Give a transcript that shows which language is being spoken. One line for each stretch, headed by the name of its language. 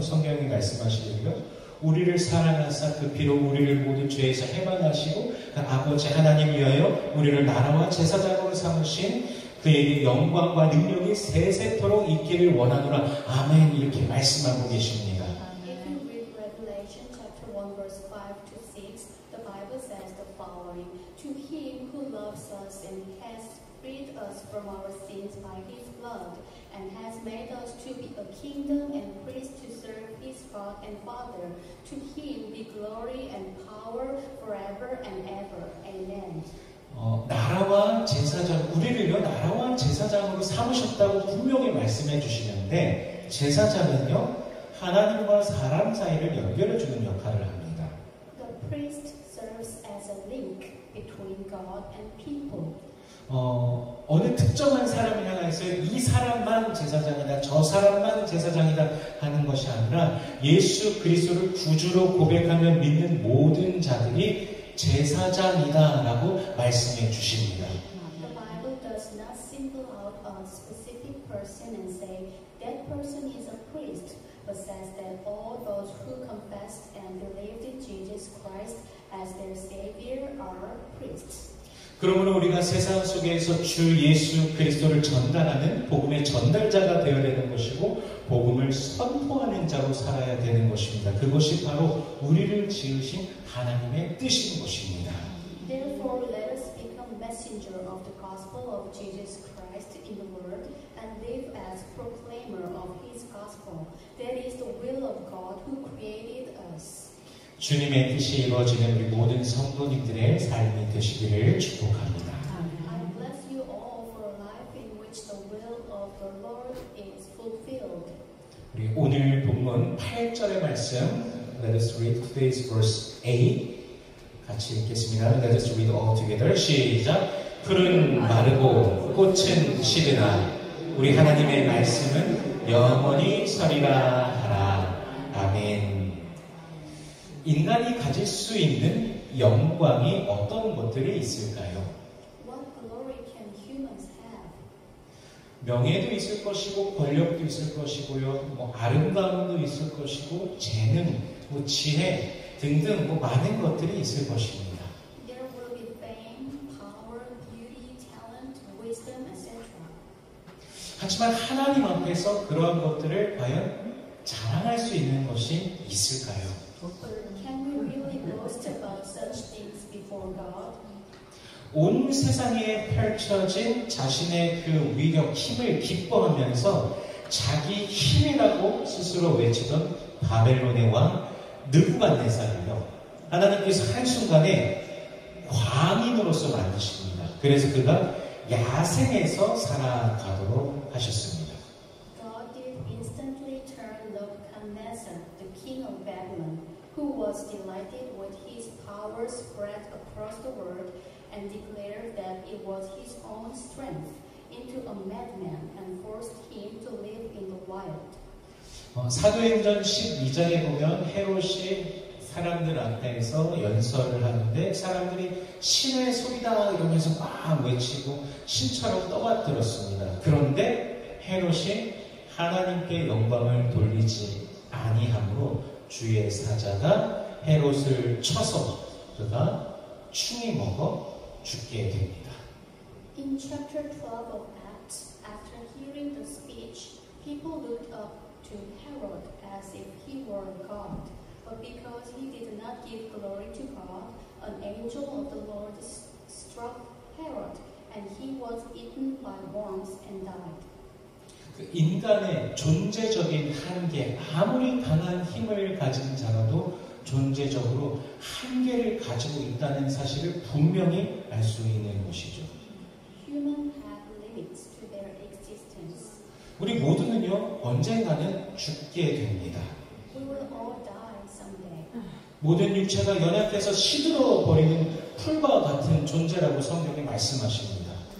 Korean: 성경이 말씀하시기를 우리를 사랑하사 그 피로 우리를 모든 죄에서 해방하시고 그 아버지 하나님 위하여 우리를 나라와 제사장으로 삼으신 그에게 영광과 능력이 세세토록 있기를 원하노라. 아멘. 이렇게 말씀하고 계십니다.
English: If you read Revelation chapter 1 verse 5 to 6, the Bible says the following: To him who loves us and has freed us from our sins by his blood, and has made us to be a kingdom and priests to serve his God and Father. To him be glory and power forever and ever. Amen.
Korean: 나라와 제사장, 우리를요 나라와 제사장으로 삼으셨다고 분명히 말씀해 주시는데 제사장은요 하나님과 사람 사이를 연결해주는 역할을 합니다.
English: The priest serves as a link between God and people.
Korean: 어느 특정한 사람을 향해서 이 사람만 제사장이다, 저 사람만 제사장이다 하는 것이 아니라 예수 그리스도를 구주로 고백하며 믿는 모든 자들이 제사장이다라고 말씀해 주십니다.
English: The Bible does not single out a specific person and say that person is a priest, but says that all those who confessed and believed in Jesus Christ as their Savior are priests.
Korean: 그러므로 우리가 세상 속에서 주 예수 그리스도를 전달하는 복음의 전달자가 되어야 되는 것이고 복음을 선포하는 자로 살아야 되는 것입니다. 그것이 바로 우리를 지으신 하나님의 뜻인 것입니다.
English: Therefore, let us become messenger of the gospel of Jesus Christ in the world and live as proclaimer of his gospel. That is the will of God who created us.
Korean: 주님의 뜻이 이루어지는 우리 모든 성도님들의 삶이 되시기를 축복합니다.
English: I bless you all for a life in which the will of the Lord is fulfilled.
Korean: 우리 오늘 본문 8절의 말씀
English: Let us read today's verse 8
Korean: 같이 읽겠습니다.
English: Let us read all together.
Korean: 시작. 풀은 마르고 꽃은 시드나 우리 하나님의 말씀은 영원히 서리라 하라. 아멘. 인간이 가질 수 있는 영광이 어떤 것들이 있을까요?
English: What glory can humans have?
Korean: 명예도 있을 것이고 권력도 있을 것이고요. 아름다움도 있을 것이고 재능, 지혜 등등 많은 것들이 있을 것입니다.
English: There will be fame, power, beauty, talent, wisdom, etc.
Korean: 하지만 하나님 앞에서 그러한 것들을 과연 자랑할 수 있는 것이 있을까요?
English: Can we really boast about such things before God?
Korean: 온 세상에 펼쳐진 자신의 그 위력, 힘을 기뻐하면서 자기 힘이라고 스스로 외치던 바벨론의 왕 느부갓네살을요. 하나님께서 한순간에 광인으로서 만드십니다. 그래서 그가 야생에서 살아가도록 하셨습니다.
English: God did instantly turn Nebuchadnezzar, the king of Babylon, who was delighted with his power spread across the world and declared that it was his own strength, into a madman and forced him to live in the wild.
Korean: 사도행전 12장에 보면 헤롯이 사람들 앞에서 연설을 하는데 사람들이 신의 소리다 이러면서 막 외치고 신처럼 떠받들었습니다. 그런데 헤롯이 하나님께 영광을 돌리지 아니함으로 주의 사자가 헤롯을 쳐서 그가 충이 먹어 죽게 됩니다.
English: In chapter 12 of Acts, after hearing the speech, people looked up to Herod as if he were God. But because he did not give glory to God, an angel of the Lord struck Herod, and he was eaten by worms and died.
Korean: 그 인간의 존재적인 한계, 아무리 강한 힘을 가진 자라도 존재적으로 한계를 가지고 있다는 사실을 분명히 알 수 있는 것이죠.
English: Humans have limits to their existence.
Korean: 우리 모두는요, 언젠가는 죽게 됩니다.
English: We will all die someday.
Korean: 모든 육체가 연약해서 시들어 버리는 풀과 같은 존재라고 성경이 말씀하십니다.